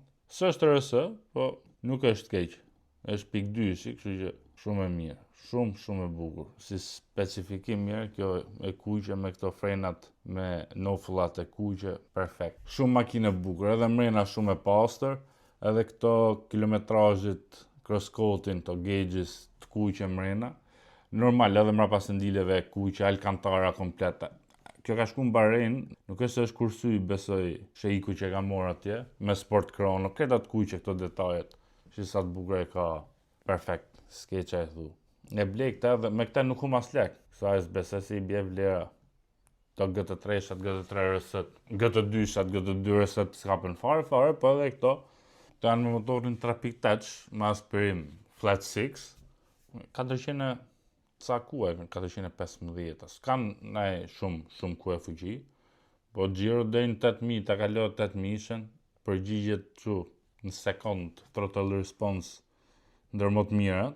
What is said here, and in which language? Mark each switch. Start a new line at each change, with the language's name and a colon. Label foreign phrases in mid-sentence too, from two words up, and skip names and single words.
Albanian: S'është RS, po nuk është keq. Është pikë 2, kështu që shumë e mirë. Shumë e bukur. Si specifikim mirë, kjo e kuqe me këto frenat me nofullat e kuqe, perfekt. Shumë makinë e bukur, edhe mrena shumë e pastër, edhe këto kilometrazhit cross-coating,
English: to gauges
Albanian: të kuqe mrena. Normal, edhe mrapa sendileve kuqe, Alcantara kompleta. Kjo ka shku në Bahrain, nuk është se është kursy, besoj, sheiku që ka morë atje, me sport chrono, këta të kuqe këto detajet, që sa të bukur e ka, perfekt, s'ke që e thu. E blej këta dhe me këta nuk hu mas lek, sa e s'bese si i bje vlera. Të GT3-shat, GT3 RS-t, GT2-shat, GT2 RS-t s'kapen fare, po edhe këto, të janë me motorin 3.8, me aspirim flat 6, 400 sa ku e 415, s'kan nej shumë ku e fuqi, po gjiro dhe në 8.000, ta kalo 8.000, përgjigjet që në sekund,
English: throttle response,
Albanian: ndërmot mirat.